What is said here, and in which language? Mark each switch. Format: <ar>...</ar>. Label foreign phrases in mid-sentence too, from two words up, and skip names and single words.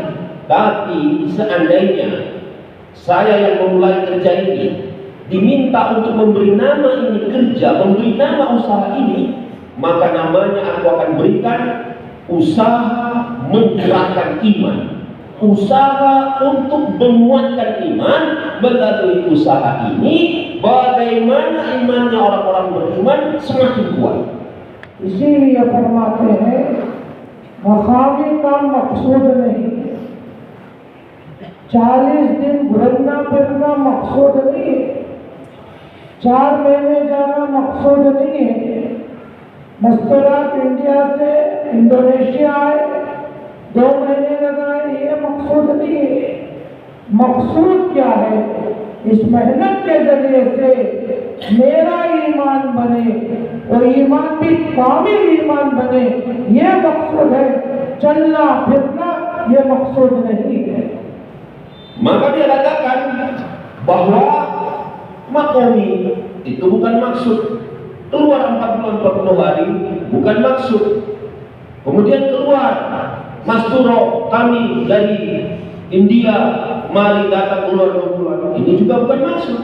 <id>Tapi seandainya saya yang memulai kerja ini diminta untuk memberi nama ini kerja, memberi nama usaha ini, maka namanya aku akan berikan usaha menggerakkan iman, usaha untuk menguatkan iman. Melalui usaha ini, bagaimana imannya orang-orang beriman semakin kuat.</id> <hi>इसीलिए फरमाते हैं मकामी काम मकसूद नहीं, 40 दिन घूमना फिरना मकसूद नहीं है, 4 महीने जाना मकसूद नहीं है। मस्तूरात इंडिया से इंडोनेशिया आए, 2 महीने लगाए, ये मकसूद नहीं है। मकसूद क्या है? इस मेहनत के जरिए से मेरा ईमान बने और ईमान भी कामिल ईमान बने, ये मकसूद है। चलना फिरना ये मकसूद नहीं है।</hi> <id>Maka dia katakan bahwa makomi itu bukan maksud. Keluar 4 bulan 40 hari bukan maksud. Kemudian keluar Masturo kami dari India, mari datang keluar 2 bulan, ini juga bukan maksud.</id>